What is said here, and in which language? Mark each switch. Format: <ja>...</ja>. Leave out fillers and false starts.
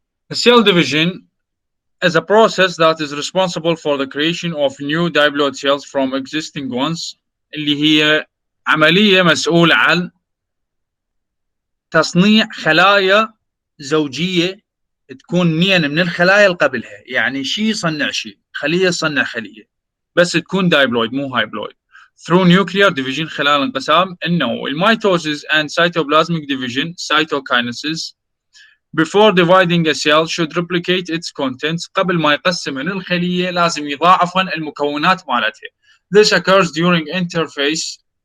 <en>السيل division is a process that is responsible for the creation of new diploid cells from existing ones،</en> <ar>اللي هي عملية مسؤولة عن تصنيع خلايا زوجية تكون نين من الخلايا اللي قبلها. يعني شيء يصنع شيء، خلية تصنع خلية، بس تكون دايبلويد مو هايبلويد</ar> <en>through nuclear division</en> <ar>خلال انقسام النووي.</ar> <en>الميتوسيس and cytoplasmic division cytokinesis before dividing a cell should replicate its contents.</en> <ar>قبل ما يقسم الخلية لازم يضاعفن المكونات مالتها.</ar> <en>This occurs during interphase.</en>